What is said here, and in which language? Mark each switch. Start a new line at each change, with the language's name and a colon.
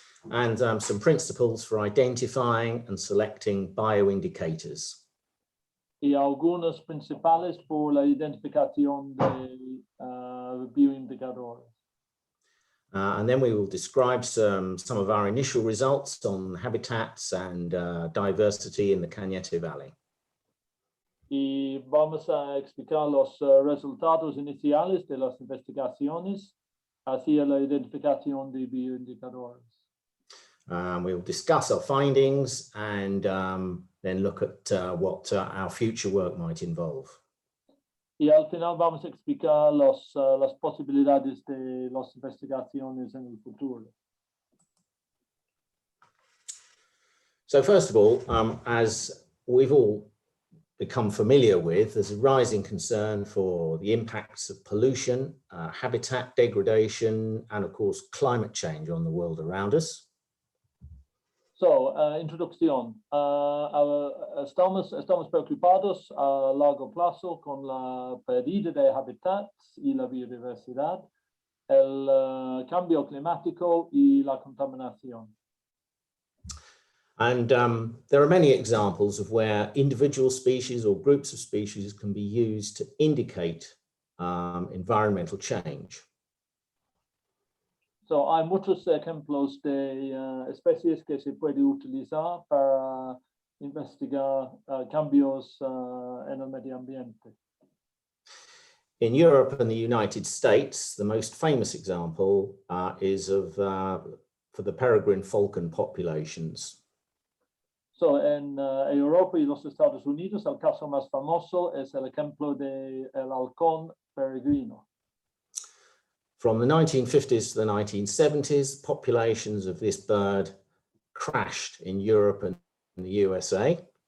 English: And some principles for identifying and selecting bioindicators.
Spanish: Y algunos principales por la identificación de bioindicadores.
English: And then we will describe some of our initial results on habitats and diversity in the Cañete Valley.
Spanish: Y vamos a explicar los resultados iniciales de las investigaciones hacia la identificación de bioindicadores.
English: We will discuss our findings and then look at what our future work might involve.
Spanish: Y al final vamos a explicar las posibilidades de las investigaciones en el futuro.
English: So first of all, as we've all become familiar with, there's a rising concern for the impacts of pollution, habitat degradation, and of course, climate change on the world around us.
Spanish: So, introducción. Estamos preocupados a largo plazo con la pérdida de hábitats y la biodiversidad, el cambio climático y la contaminación.
English: And there are many examples of where individual species or groups of species can be used to indicate environmental change.
Spanish: So, hay muchos ejemplos de especies que se puede utilizar para investigar cambios en el medio ambiente.
English: In Europe and the United States, the most famous example is of for the peregrine falcon populations.
Spanish: So, en Europa y los Estados Unidos, el caso más famoso es el ejemplo del halcón peregrino.
English: From the 1950s to the 1970s, populations of this bird crashed in Europe and the USA.